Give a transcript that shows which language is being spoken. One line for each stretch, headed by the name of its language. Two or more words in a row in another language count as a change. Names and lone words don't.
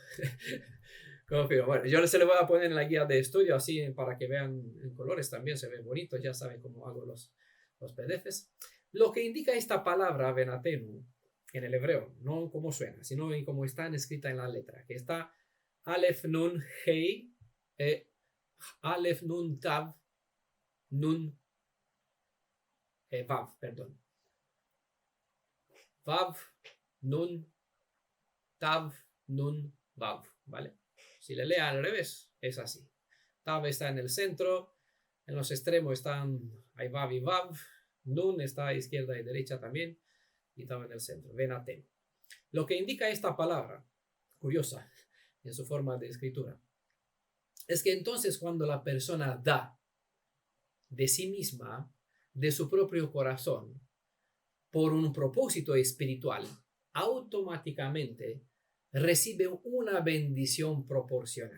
Spanish: confío. Bueno, yo se le voy a poner en la guía de estudio así para que vean en colores también, se ve bonito, ya saben cómo hago los PDFs. Lo que indica esta palabra venatenu en el hebreo, no cómo suena, sino en cómo está escrita en la letra, que está Aleph Nun Hei, Aleph Nun Tav, Nun Vav, perdón. Vav, Nun, Tav, Nun, Vav, ¿vale? Si le lea al revés, es así. Tav está en el centro, en los extremos están hay Vav y Vav, Nun está a izquierda y derecha también, y Tav en el centro, venatenu. Lo que indica esta palabra, curiosa en su forma de escritura, es que entonces cuando la persona da de sí misma, de su propio corazón, por un propósito espiritual, automáticamente recibe una bendición proporcional.